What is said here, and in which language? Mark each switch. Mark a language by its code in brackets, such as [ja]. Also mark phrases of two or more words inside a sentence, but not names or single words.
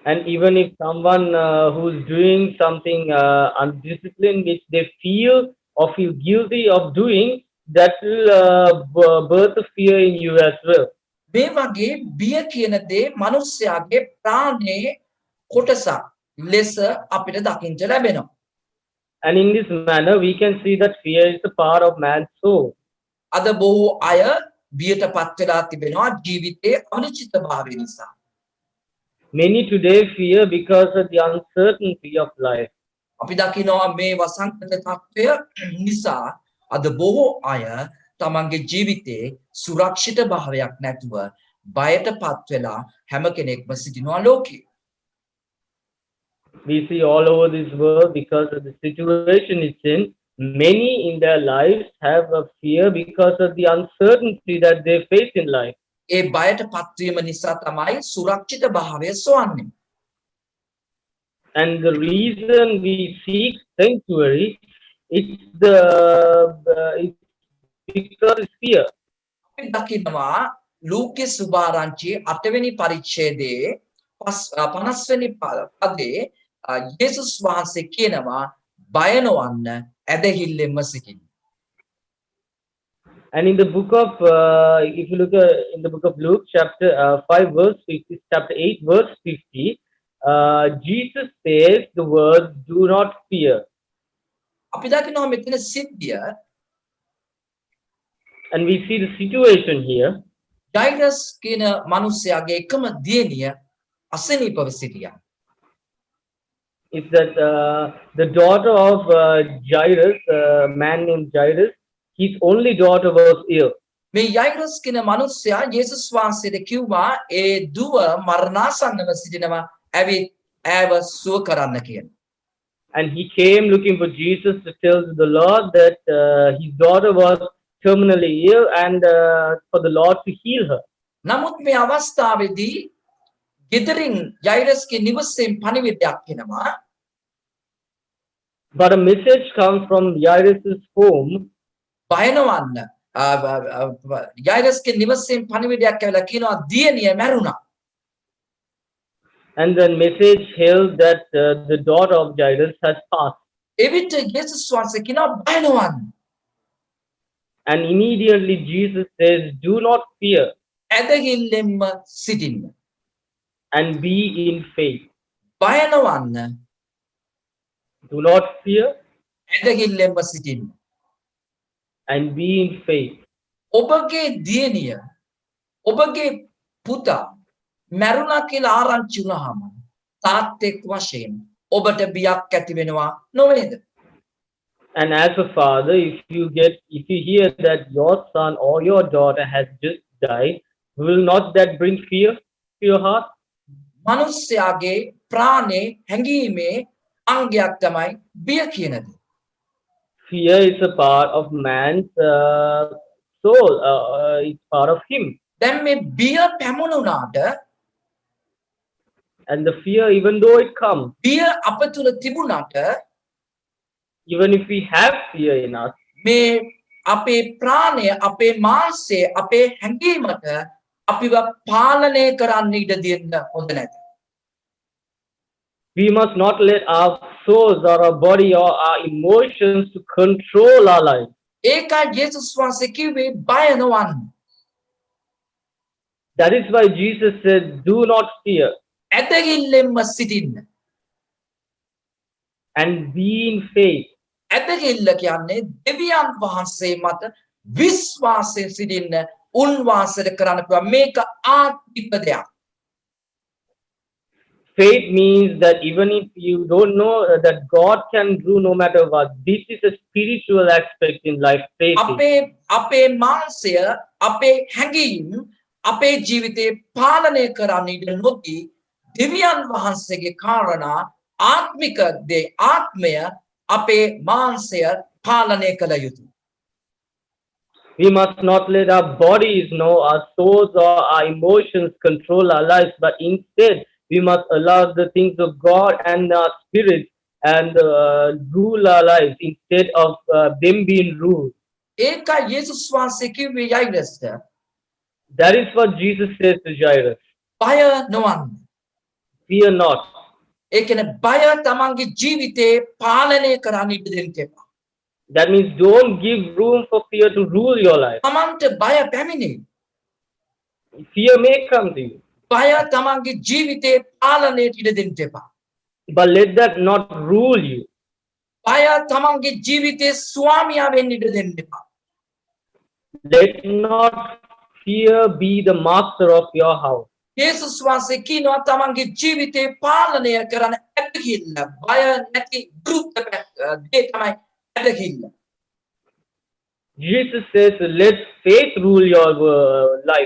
[en] And even if someone who's doing something undisciplined, which they feel or feel guilty of doing, that will birth a fear in you as well. [si] මේ වගේ බිය කියන දේ මිනිස්යාගේ ප්‍රාණයේ කොටසක් ලෙස අපිට දකින්න ලැබෙනවා. [en] And in this manner, we can see that fear is a part of man's soul. [si] අද බොහෝ අය බියටපත් වෙලා තිබෙනවා ජීවිතයේ අනිශ්චිතභාවය නිසා. [en] Many today fear because of the uncertainty of life. [si] අපි දකිනවා මේ වසංගත තත්ත්වය නිසා අද බොහෝ අය තමන්ගේ ජීවිතේ සුරක්ෂිත භාවයක් නැතුව බයටපත් වෙලා හැම කෙනෙක්ම සිටිනවා ලෝකේ. [en] We see all over this world because of the situation it's in. Many in their lives have a fear because of the uncertainty that they face in life. [si] ඒ බයටපත් වීම නිසා තමයි සුරක්ෂිත භාවය සොයන්නේ. [en] And the reason we seek sanctuary, it's because it's fear. [si] අපි දකිනවා ලූකේ සුභාරංචි 8 වෙනි පරිච්ඡේදයේ 50 වෙනි පදේ යේසුස් වහන්සේ කියනවා බය නොවන්න ඇදහිල්ලෙන්ම සිටින්න. [en] And in the book of, if you look in the book of Luke, chapter 5, verse 50, chapter 8, verse 50, Jesus says the words, "Do not fear." [si] අපි දකිනවා මෙතන සිද්ධිය [en] And we see the situation here. [si] ජෛරස් කියන මිනිසයාගේ එකම දියණිය අසනීපව සිටියා. [en] It's that the daughter of Jairus, man named Jairus, his only daughter was ill. [si] මේ යයිරස් කියන මිනිසයා යේසුස් වහන්සේට කිව්වා ඒ දුව මරණාසන්නව සිටිනවා ඇවිත් ඇව සුව කරන්න කියන. [en] And he came looking for Jesus to tell the Lord that his daughter was terminally ill and for the Lord to heal her. [si] නමුත් මේ අවස්ථාවේදී ගෙදරින් යයිරස්ගේ නිවසෙන් පණිවිඩයක් එනවා. [en] But a message comes from Jairus' home. [si] බය නොවන්න. යයිරස්ගේ නිවසෙන් පණිවිඩයක් ඇවිල්ලා කියනවා දියණිය මැරුණා. [en] And the message held that the daughter of Jairus had passed. [si] එවිට යේසුස් වහන්සේ කියනවා බය නොවන්න. [en] And immediately Jesus says, "Do not fear [si] ඇදහිල්ලෙන්ම සිටින්න. [en] and be in faith." [si] බය නොවන්න [en] Do not fear [si] ඇදහිල්ලෙන්ම සිටින්න. [en] and be in faith. [si] ඔබගේ දියණිය ඔබගේ පුතා මැරුණා කියලා ආරංචි වුණාම තාත්තෙක් වශයෙන් ඔබට බියක් ඇති වෙනවා නොවේද? [en] And as a father, if you hear that your son or your daughter has just died, will not that bring fear to your heart? [si] මිනිස්යාගේ ප්‍රාණේ හැඟීමේ අංගයක් තමයි බිය කියන දේ. [en] Fear is a part of man's soul. It's part of him. [si] දැන් මේ බිය පැමුණුනාට [en] And the fear, even though it comes, [si] බිය අප තුල තිබුණාට [en] even if we have fear in us, [si] මේ අපේ ප්‍රාණය අපේ මාංශය අපේ හැඟීමට අපිව පාලනය කරන්න ඉඩ දෙන්න හොඳ නැත. [en] we must not let our souls or our body or our emotions to control our life. [si] ඒකයි යේසුස් වහන්සේ කිව්වේ බය නොවන්න. [en] That is why Jesus said, "Do not fear [si] ඇදහිල්ලෙන්ම සිටින්න. [en] and be in faith." [si] ඇදහිල්ල කියන්නේ දෙවියන් වහන්සේ මත විශ්වාසයෙන් සිටින්න උන්වහන්සේට කරන්න පුළුවන් මේක ආත්මික දෙයක්. [en] Faith means that even if you don't know that God can do no matter what, this is a spiritual aspect in life. Faith is. [si] අපේ මාංශය අපේ හැඟීම් අපේ ජීවිතේ පාලනය කරන්න ඉඩ නොදී දෙවියන් වහන්සේගේ කාරණා ආත්මික දේ ආත්මය අපේ මාංශය පාලනය කළ යුතුයි. [en] We must not let our bodies know, our souls or our emotions control our lives, but instead we must allow the things of God and our spirit and rule our lives instead of them being ruled. [si] ඒකයි යේසුස් වහන්සේ කිව්වේ යයිරස්ට [en] That is what Jesus says to Jairus. [si] බය නොවන්න. [en] fear not. [si] ඒ කියන්නේ බය තමන්ගේ ජීවිතේ පාලනය කරන්න ඉඩ දෙන්න එපා. [en] That means don't give room for fear to rule your life. [si] තමන්ට බය පැමිණේ. [en] Fear may come to you, [si] බය තමන්ගේ ජීවිතේ පාලනයට ඉඩ දෙන්න එපා. [en] but let that not rule you. [si] බය තමන්ගේ ජීවිතේ ස්වාමියා වෙන්න ඉඩ දෙන්න එපා. [en] Let not fear be the master of your house. [si] යේසුස් වහන්සේ කියනවා තමන්ගේ ජීවිතේ පාලනය කරන ඇදහිල්ල. බය නැති ගුරුත්ව දේ තමයි ඇදහිල්ල. [en] Jesus says, let faith rule your life.